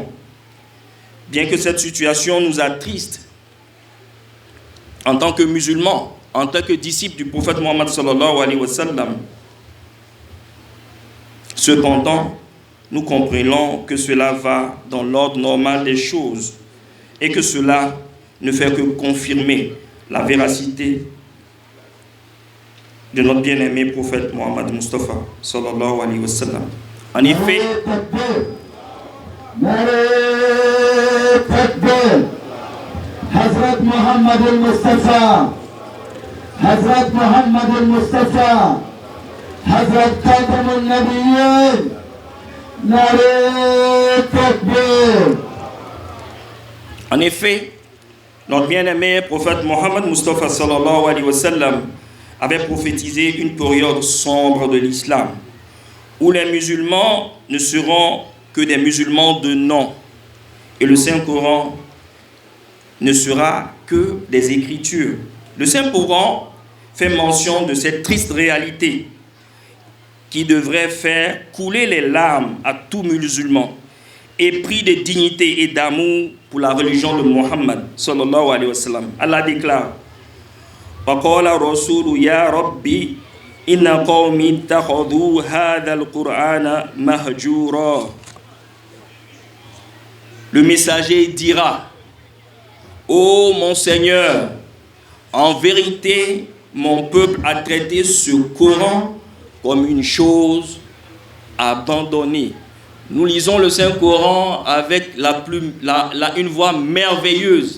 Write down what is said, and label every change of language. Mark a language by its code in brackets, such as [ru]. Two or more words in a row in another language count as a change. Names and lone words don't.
[fr] Bien que cette situation nous attriste, en tant que musulmans, en tant que disciples du prophète Mohammed [ar] صلى الله عليه وسلم, [fr] cependant, nous comprenons que cela va dans l'ordre normal des choses et que cela ne fait que confirmer la véracité de notre bien-aimé prophète Mohammed Mustafa [ar] صلى الله عليه وسلم. [fr] En effet, [ur] حضرت محمد المصطفیٰ، حضرت محمد المصطفیٰ، حضرت خاتم النبیین، نعرۂ تکبیر. [fr] En effet, notre bien-aimé prophète Mohammed Mustafa [ar] صلى الله عليه وسلم [fr] avait prophétisé une période sombre de l'islam, où les musulmans ne seront que des musulmans de nom, et le Saint-Coran ne sera que des écritures. Le Saint-Coran fait mention de cette triste réalité qui devrait faire couler les larmes à tout musulman, épris de dignité et d'amour pour la religion de Mohammed [ar] صلى الله عليه وسلم. [fr] Allah déclare: [ar] وَقَالَ الرَّسُولُ يَا رَبِّ إِنَّ قَوْمِي اتَّخَذُوا هَذَا الْقُرْآنَ مَهْجُورًا. [fr] Le messager dira: ô mon Seigneur, en vérité, mon peuple a traité ce Coran comme une chose abandonnée. Nous lisons le Saint-Coran avec une voix merveilleuse.